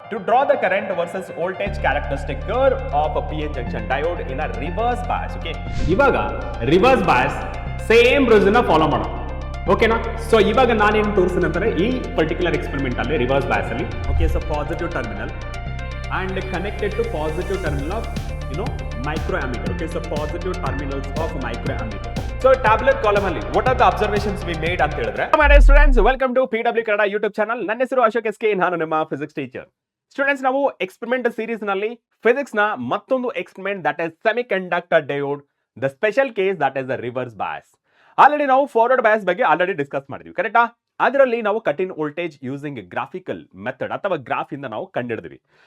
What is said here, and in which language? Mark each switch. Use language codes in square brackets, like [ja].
[en] To draw the current versus voltage characteristic curve of a PN junction diode in a reverse bias. [kn] Okay, ಇವಾಗ reverse bias same ರೂಲ್ಸ್ನ follow ಮಾಡೋಣ. ಓಕೆನಾ? So ಇವಾಗ ನಾನೇನು ತೋರಿಸ್ತೀನಿ ಅಂತಾರೆ ಈ ಪರ್ಟಿಕ್ಯುಲರ್ ಎಕ್ಸ್ಪೆರಿಮೆಂಟ್ ಅಲ್ಲಿ ರಿವರ್ಸ್ bias ಅಲ್ಲಿ. [en] Okay, so positive terminal and connected to positive terminal of microammeter. Okay, so positive terminals of microammeter. So tabular column ಅಲ್ಲಿ what are the observations we made [kn] ಅಂತ ಹೇಳಿದ್ರೆ, [en] my dear students, welcome to PW Kannada YouTube channel. [kn] ನನ್ನ ಹೆಸರು Ashok S K, ನಾನು ನಿಮ್ಮ physics teacher. Students, ನಾವು experiment series ನಲ್ಲಿ physics ನ ಮತ್ತೊಂದು experiment [en] That is semiconductor diode, the special case that is the reverse bias. [kn] Already ನಾವು ಫಾರ್ವರ್ಡ್ ಬಯಾಸ್ ಬಗ್ಗೆ ಆಲ್ರೆಡಿ ಡಿಸ್ಕಸ್ ಮಾಡಿದ್ವಿ, ಕರೆಕ್ಟಾ? ಅದರಲ್ಲಿ ನಾವು cut in voltage using graphical method ಅಥವಾ ಗ್ರಾಫ್ ಇಂದ ನಾವು ಕಂಡಿಡಿದ್ವಿ.